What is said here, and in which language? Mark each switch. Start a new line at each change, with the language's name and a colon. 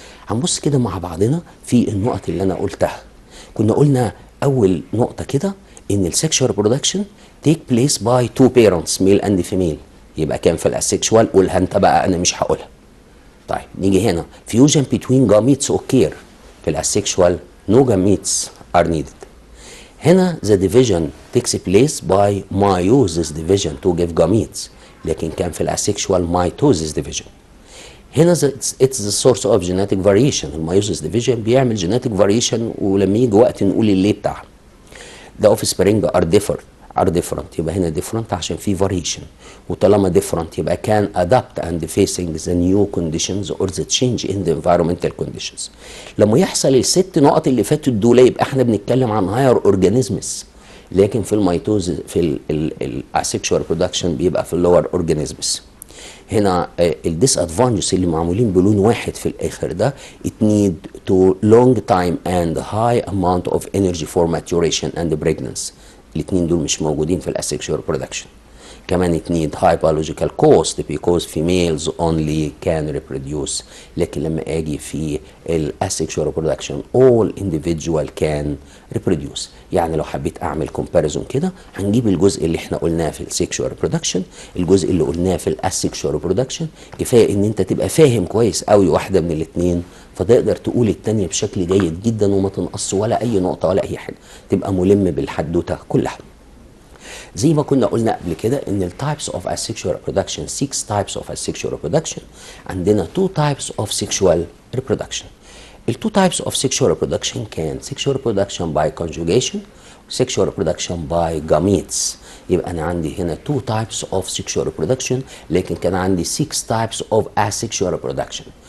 Arabic: هنبص كده مع بعضنا في النقط اللي انا قلتها. كنا قلنا اول نقطه كده ان السكشوال ريبرودكشن تيك بليس باي تو بيرنتس ميل اند فيميل، يبقى كان في الاسكشوال قولها انت بقى انا مش هقولها. طيب نيجي هنا فيوجن بين جاميتس اوكير، في الاسكشوال نو جاميتس ار نيدد.
English: هنا the division takes place by meiosis division to give gametes،
Arabic: لكن كان في الاسكشوال
English: mitosis division. هنا it's the source of genetic variation.
Arabic: المايوسيس ديفيجن بيعمل
English: genetic variation،
Arabic: ولما يجي وقت نقول اللي بتاعها.
English: The offspring are different،
Arabic: يبقى هنا
English: different
Arabic: عشان في
English: variation،
Arabic: وطالما
English: different
Arabic: يبقى كان
English: adapt and facing the new conditions or the change in the environmental conditions.
Arabic: لما يحصل الست نقط اللي فاتوا دول يبقى احنا بنتكلم عن
English: higher organisms،
Arabic: لكن في الميتوز في الاسexual reproduction بيبقى في اللور organisms. هنا الديس ادفانتجز اللي معمولين بلون واحد في الاخر ده
English: it need to long time and high amount of energy for maturation and pregnancy.
Arabic: الاثنين دول مش موجودين في الاسexual reproduction. كمان
English: it need high biological cost because females only can reproduce.
Arabic: لكن لما اجي في
English: الاسexual reproduction all individual can reproduce.
Arabic: يعني لو حبيت اعمل comparison كده هنجيب الجزء اللي احنا قلناه في السexual reproduction، الجزء اللي قلناه في الاسexual reproduction. كفايه ان انت تبقى فاهم كويس قوي واحده من الاثنين فتقدر تقول الثانيه بشكل جيد جدا وما تنقص ولا اي نقطه ولا اي حاجه، تبقى ملم بالحدوته كلها. زي ما كنا قلنا قبل كده ان التايبس اوف
English: asexual reproduction 6 types of asexual reproduction. عندنا 2 types of sexual reproduction. ال 2 types of sexual reproduction كان sexual reproduction by conjugation sexual reproduction by gametes.
Arabic: يبقى انا عندي هنا
English: 2 types of sexual reproduction،
Arabic: لكن كان عندي
English: 6 types of asexual reproduction.